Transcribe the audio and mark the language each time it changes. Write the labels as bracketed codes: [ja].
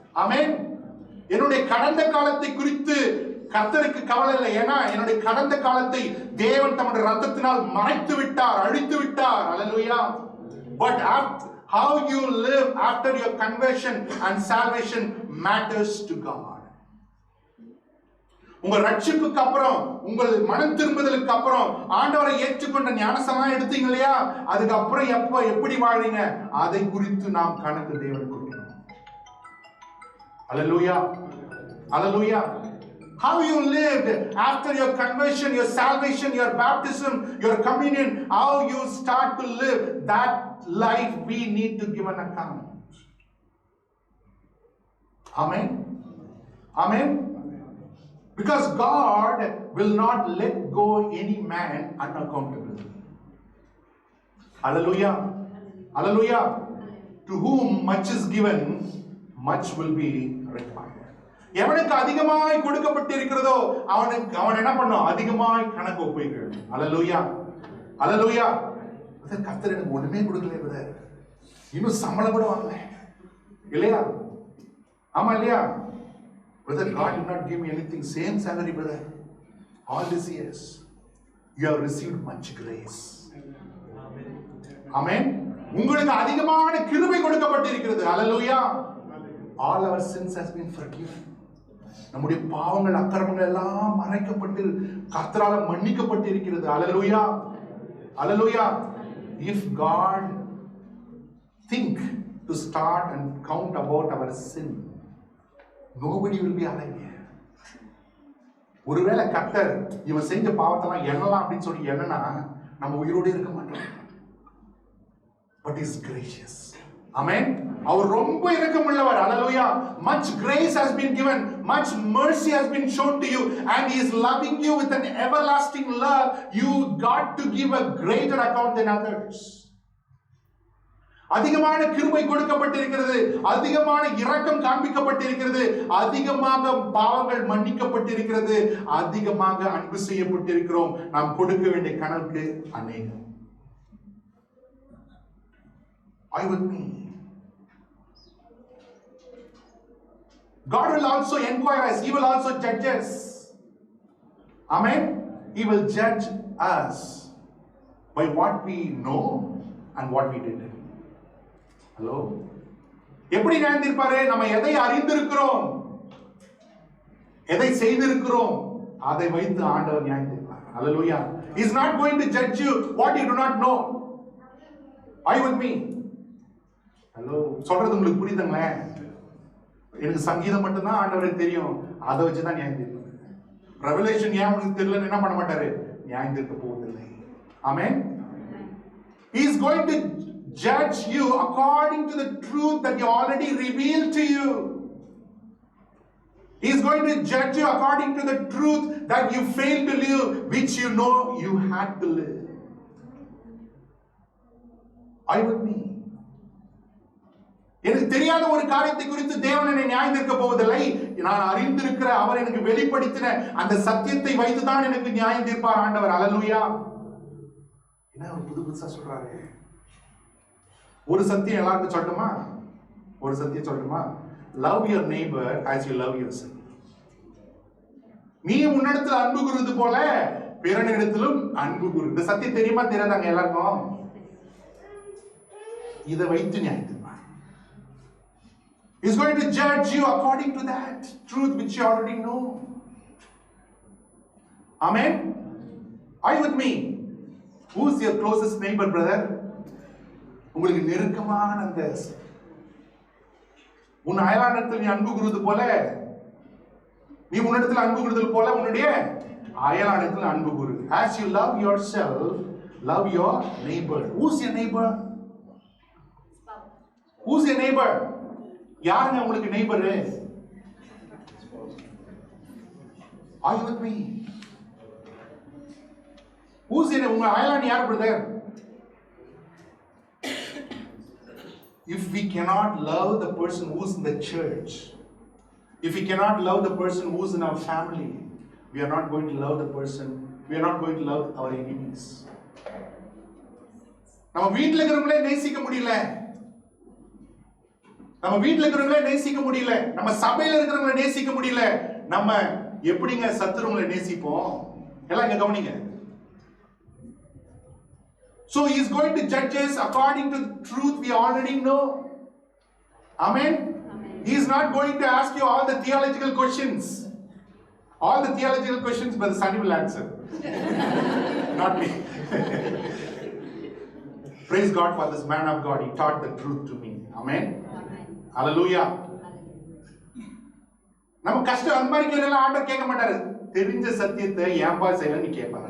[en] Amen. [ta] என்னுடைய கடந்த காலத்தை குறித்து கர்த்தருக்கு கவலை இல்லை. ஏன்னா என்னுடைய கடந்த காலத்தை தேவன் தம்முடைய ரத்தத்தினால் மறைத்து விட்டார், அழித்து விட்டார். [en] Hallelujah. But how you live after your conversion and salvation matters to God. [ta] உங்க ரட்சிப்புக்கு அப்புறம், உங்கள் மனம் திரும்புதலுக்கு அப்புறம், ஆண்டவரை ஏற்றுக்கொண்ட ஞானஸ்நானம் எடுத்தீங்க இல்லையா, அதுக்கு அப்புறம் எப்படி வாழறீங்க அதை குறித்து நாம் கணக்கு தேவனுக்கு கொடுக்கணும். [en] Hallelujah. Hallelujah. How you lived after your conversion, your salvation, your baptism, your communion, how you start to live that life, we need to give an account. Amen. Amen. Because God will not let go any man unaccountable. Hallelujah. Hallelujah. To whom much is given, much will be required. [ta] எவனுக்கு அதிகமாய் கொடுக்கப்பட்டிருக்கிறதோ அவன் என்ன பண்ணும்? அதிகமாய் கணக்கு ஒப்புக்கொள்ளும். Hallelujah. Hallelujah. கர்த்தர் எனக்கு ஒண்ணுமே கொடுக்கல பிரதர், இன்னும் சம்பளம் கூட வாங்கல இல்லையா? ஆமா இல்லையா? [en] Brother, God did not give me anything, same salary brother, all these years you have received much grace. Amen. [ta] உங்களுக்கு அதிகமான கிருபை கொடுக்கப்பட்டிருக்கிறது. [en] Hallelujah. All our sins has been forgiven. [ta] நம்முடைய பாவங்கள் அக்கிரமங்கள் எல்லாம் மறைக்கப்பட்டு கர்த்தரால் மன்னிக்கப்பட்டிருக்கிறது. [en] Hallelujah. Hallelujah. If God think to start and count about our sin, nobody will be alive here. [ta] ஒருவேளை கர்த்தர் இவன் செஞ்ச பாவத்தெல்லாம் எண்ணலாம் அப்படின்னு சொல்லி என்னன்னா நம்ம உயிரோடு இருக்க மாட்டோம். [en] But he is gracious. Amen. [ta] அவர் ரொம்ப இரக்கமுள்ளவர். [en] Hallelujah. Much grace has been given, much mercy has been shown to you, and He is loving you with an everlasting love. You got to give a greater account than others. [ta] அதிகமான கிருபை கொடுக்கப்பட்டிருக்கிறது, அதிகமான இரக்கம் காண்பிக்கப்பட்டிருக்கிறது, அதிகமாக பாவங்கள் மன்னிக்கப்பட்டிருக்கிறது, அதிகமாக அன்பு செய்யப்பட்டிருக்கிறோம். நாம் கொடுக்க வேண்டிய கணக்கு அநேகம். [en] Are you with me? God will also inquire us. He will also judge us. Amen. He will judge us by what we know and what we did. [ta] Hello. எப்படி நியாயந்திருப்பாரு? நம்ம எதை அறிந்திருக்கிறோம், எதை செய்திருக்கிறோம், அதை வைத்து ஆண்டவர் நியாயந்திருப்பார். [en] Hallelujah. He is not going to judge you what you do not know. Are you with me? Hello. [ta] சொல்றது உங்களுக்கு புரியுதுங்களே? எனக்கு சங்கீதம் மட்டும்தான் ஆண்டவருக்கு தெரியும், அதை வச்சுதான் நியாயம் தீர்ப்பாரு. ரெவலேஷன் ஏன் உங்களுக்கு தெரியலன்னு என்ன பண்ண மாட்டாரு? நியாயம் தீர்க்க போவதில்லை. ஆமென். [en] He is going to judge you according to the truth that He already revealed to you. He is going to judge you according to the truth that you failed to live, which you know you had to live. Are you with me? [ta] எனக்கு தெரியாத ஒரு காரியத்தை குறித்து தேவன் என்னை நியாயம் தீர்க்க போவதில்லை. நான் அறிந்திருக்கிற அவர் எனக்கு வெளிப்படுத்தின அந்த சத்தியத்தை வைத்துதான் எனக்கு நியாயம் தீர்ப்பார் ஆண்டவர். அல்லேலூயா. என்ன புதுசா சொல்றாரு? ஒரு சத்தியம் எல்லாருக்கும் சொல்லட்டுமா? ஒரு சத்தியம் சொல்லட்டுமா? [en] Love your neighbor as you love yourself. [ta] நீ உன்னிடத்தில் அன்பு கூறுவது போல பிறனிடத்திலும் அன்பு கூறு. இந்த சத்தியம் தெரியுமா தெரியாதாங்க எல்லாருக்கும்? இதை வைத்து நியாயம் தீர்ப்பார். [en] He is going to judge you according to that truth which you already know. Amen. Are you with me? Who is your closest neighbor, brother? [ta] உங்களுக்கு நெருக்கமான அந்த உன் அயலானிடத்தில் நீ அன்பு கூறுவது போல, நீ உன்னிடத்தில் அன்பு கூறுதல் போல உன்னுடைய அயலானிடத்தில் அன்பு கூறு. [en] As you love yourself, love your neighbor. Who's your neighbor? Who's your neighbor? [ta] யாருங்க உங்களுக்கு neighbour? [en] Are you with me? Who's your [ta] உங்க அயலான் யார் brother? [en] If we cannot love the person who's in the church, if we cannot love the person who's in our family, we are not going to love the person, we are not going to love our enemies. [ta] நம்ம வீட்ல இருக்கிறவங்களே நேசிக்க முடியல, நம்ம வீட்ல இருக்கிறவங்களே நேசிக்க முடியல, நம்ம சபையில இருக்கிறவங்கள நேசிக்க முடியல, நம்ம எப்படிங்க சத்துருவங்களை நேசிப்போம்? எல்லாம் இங்க கவனிங்க. [en] So He is going to judge us according to the truth we already know. Amen. He is not going to ask you all the theological questions. All the theological questions Brother Sunny will answer. Not me. Praise God for this man of God. He taught the truth to me. Amen. Hallelujah. [ta] நம்ம கஷ்டம் அந்த மாதிரி கேள்வி ஆண்டவர் கேட்க மாட்டாரு. தெரிஞ்ச சத்தியத்தை ஏன்பா செய்யலன்னு கேட்பாரு.